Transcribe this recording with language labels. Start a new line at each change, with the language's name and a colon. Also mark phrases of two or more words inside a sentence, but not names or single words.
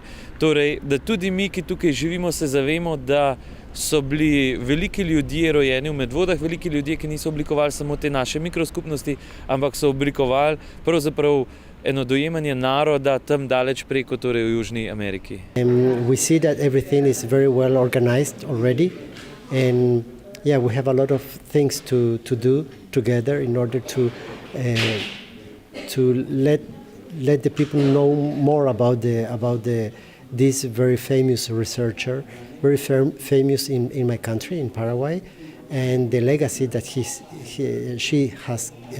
Slovenian: Torej, da tudi mi, ki tukaj živimo, se zavemo, da so bili veliki ljudje rojeni v Medvodah, veliki ljudje, ki niso oblikovali samo te naše mikroskupnosti, ampak so oblikovali pravzaprav eno dojemanje naroda tam daleč preko, torej v Južni Ameriki.
English: We see that everything is very well organized already, and yeah, we have a lot of things to do together in order to let the people know more about this very famous researcher, very famous in my country, in Paraguay, and the legacy that she has